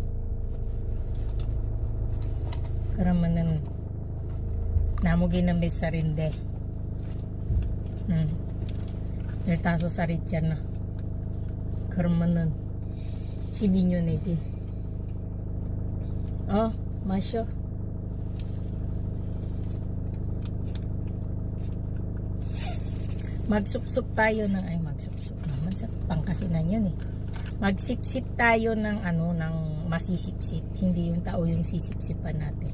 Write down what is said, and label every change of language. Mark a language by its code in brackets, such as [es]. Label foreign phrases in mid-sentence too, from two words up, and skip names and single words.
[ko] 그러면은 나무기는 몇 살인데? 15살 있잖아. 그러면은 12년이지. 마셔. [tl] Magsupsup tayo ng magsupsup naman sa pangkasinan yun eh. Magsipsip tayo ng ng masisipsip, hindi yung tao yung sisipsipan natin.